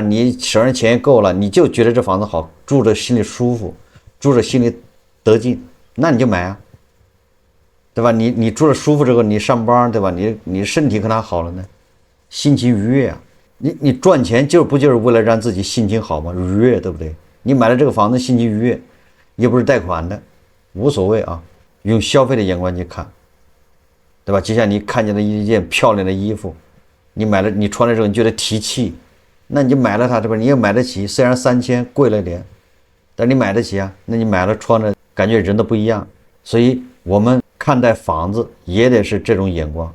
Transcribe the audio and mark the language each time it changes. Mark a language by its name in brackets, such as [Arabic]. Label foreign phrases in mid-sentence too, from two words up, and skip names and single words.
[Chinese] 你手上錢夠了，你就覺得這房子好，住着心裡舒服，住着心裡得勁，那你就買啊，對吧？你住着舒服之後，你上班，對吧？你身體可哪好了呢？心情愉悅啊！你賺錢不就是為了讓自己心情好嗎？愉悅，对不對？你買了這個房子，心情愉悅，又不是貸款的，無所謂啊。用消費的眼光去看，對吧？就像你看見了一件漂亮的衣服。你買了，你穿了之後你覺得提氣，那你就買了它，对吧？你也買得起，雖然3000貴了點，但你買得起啊。那你買了穿着，感覺人都不一樣。所以我們看待房子也得是這種眼光。